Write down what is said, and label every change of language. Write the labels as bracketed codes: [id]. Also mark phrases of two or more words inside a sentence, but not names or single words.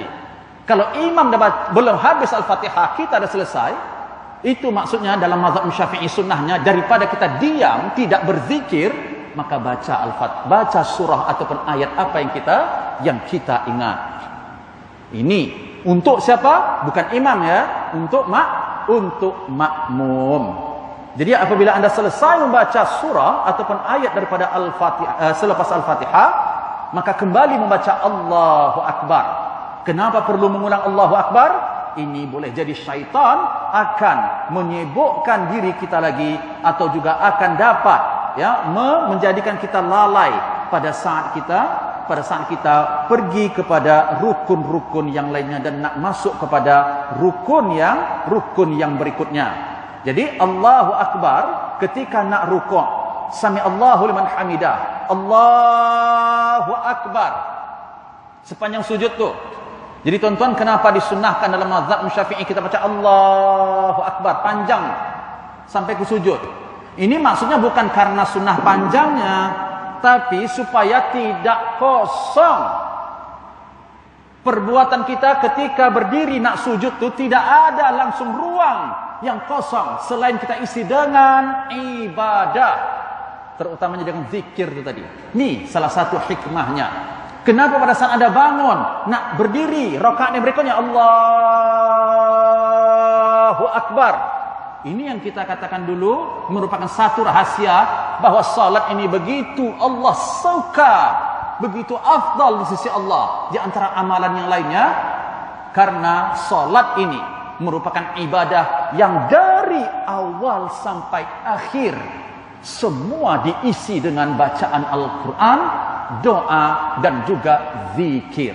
[ms] Kalau imam belum habis Al-Fatihah, kita dah selesai, itu maksudnya dalam mazhab Syafi'i sunnahnya daripada kita diam tidak berzikir, maka baca Al-Fatihah, baca surah ataupun ayat apa yang kita ingat. Ini untuk siapa? Bukan imam ya, untuk makmum. Jadi apabila anda selesai membaca surah ataupun ayat daripada Al-Fatihah, selepas Al-Fatihah, maka kembali membaca [ar] الله أكبر. [ms] Kenapa perlu mengulang [ar] الله أكبر? [ms] Ini boleh jadi syaitan akan menyibukkan diri kita lagi, atau juga akan dapat menjadikan kita lalai pada saat kita pergi kepada rukun-rukun yang lainnya dan nak masuk kepada rukun yang berikutnya. Jadi [ar] الله أكبر [ms] ketika nak rukuk, [ar] سمع الله لمن حمده, الله أكبر [ms] sepanjang sujud tu. Jadi tuan-tuan, kenapa disunnahkan dalam mazhab Syafi'i kita baca [ar] الله أكبر [ms] panjang sampai ke sujud? Ini maksudnya bukan karena sunnah panjangnya, tapi supaya tidak kosong perbuatan kita ketika berdiri nak sujud tu, tidak ada langsung ruang yang kosong selain kita isi dengan ibadah, terutamanya dengan zikir tu tadi. Ini salah satu hikmahnya. Kenapa pada saat anda bangun nak berdiri rakaat yang berikutnya [ar] الله أكبر? [ms] Ini yang kita katakan dulu merupakan satu rahasia bahawa salat ini begitu Allah suka, begitu afdal di sisi Allah di antara amalan yang lainnya, karena salat ini merupakan ibadah yang dari awal sampai akhir semua diisi dengan bacaan Al-Quran, doa dan juga zikir.